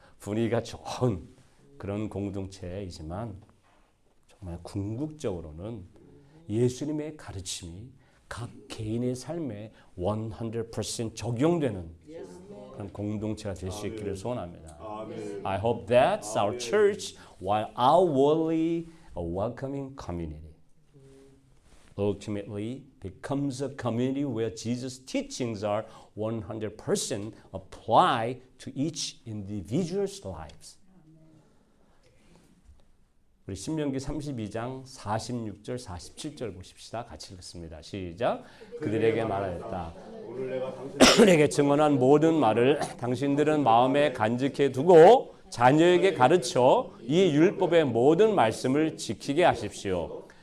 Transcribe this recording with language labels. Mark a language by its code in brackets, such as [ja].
[ko] 분위기가 좋은 그런 공동체이지만 정말 궁극적으로는 예수님의 가르침이 각 개인의 삶에 100% 적용되는 그런 공동체가 될 수 있기를 소원합니다. [en] I hope that our church, while outwardly a welcoming community, ultimately becomes a community where Jesus' teachings are 100% applied to each individual's lives. [ko] 우리 신명기 32장 46절 47절 보십시다. 같이 읽습니다. 시작. 그들에게 말하였다. 내게 증언한 모든 말을 당신들은 마음에 간직해 두고 자녀에게 가르쳐 이 율법의 모든 말씀을 지키게 하십시오.